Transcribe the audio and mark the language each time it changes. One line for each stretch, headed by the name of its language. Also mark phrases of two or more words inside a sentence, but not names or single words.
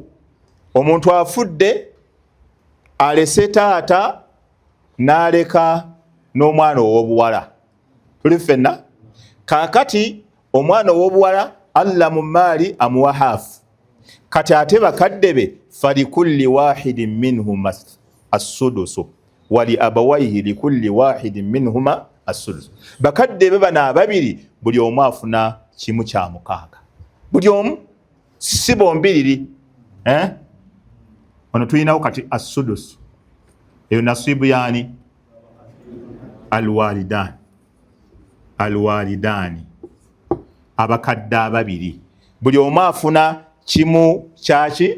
Ganda: Omuntu afudde alese taata n'aleka n'omwana ow'obuwala. Tuli ffenna? Kaakati omwana ow'obuwala Allah mu maali amuwa haafu. Kati ate bakadde be
Arabic: فلكل واحد منهما السدس ولأبويه لكل واحد منهما السدس.
Ganda: Bakadde be bana ababiri buli omu afuna kimu kya 6. Buli omu, si bombiriri. Ono tulinawo kati as-sudus. Eyo nasibu yaani alwalidani. Alwalidani, abakadde ababiri buli omu afuna kimu kyaki?